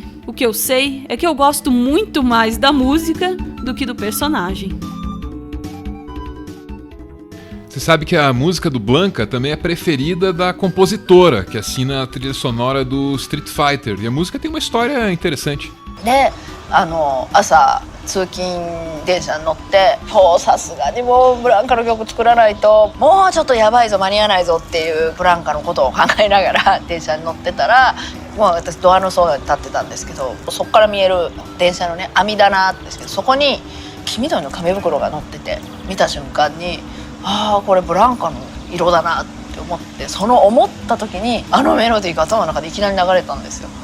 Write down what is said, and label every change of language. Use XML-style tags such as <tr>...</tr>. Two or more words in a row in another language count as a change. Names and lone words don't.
<pt>O que eu sei é que eu gosto muito mais da música do que do personagem. Você sabe que a música do Blanka também é preferida da compositora, que assina a trilha sonora do Street Fighter. E a música tem uma história interessante.</pt> <ja>で、朝通勤電車に乗ってさすがにもうブランカの曲作らないともうちょっとやばいぞ間に合わないぞっていうブランカのことを考えながら電車に乗ってたら、私ドアのそばに立ってたんですけど、そこから見える電車のね網棚ですけど、そこに黄緑の紙袋が乗ってて、見た瞬間にこれブランカの色だなって思って、その思った時にあのメロディーが頭の中でいきなり流れたんですよ。</ja>